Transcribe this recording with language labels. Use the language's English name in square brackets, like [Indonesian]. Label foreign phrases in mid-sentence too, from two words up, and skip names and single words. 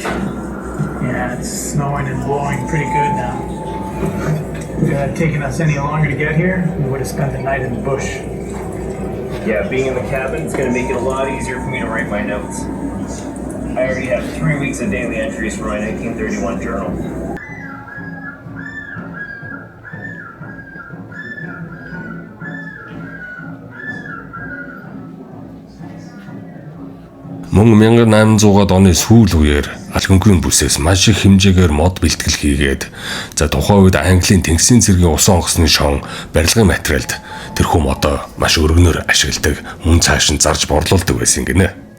[English] Yeah, it's snowing and blowing pretty good now. If it had taken us any longer to get here, we would have spent the night in the bush. Yeah, being in the cabin is going to make it a lot easier for me to write my notes. I already have 3 weeks of daily entries for my 1931 journal. [Mongolian] Мөн 1800-аад оны сүүл үеэр Алганкуйн бүсээс маш их хэмжээгээр мод бэлтгэл хийгээд за тухайн үед Английн тэнгисийн цэргийн усан онгоцны шон барилгын материалд тэрхүү модоо маш өргөнөөр ашигладаг, мөн цааш нь зарж борлуулдаг байсан гинэ.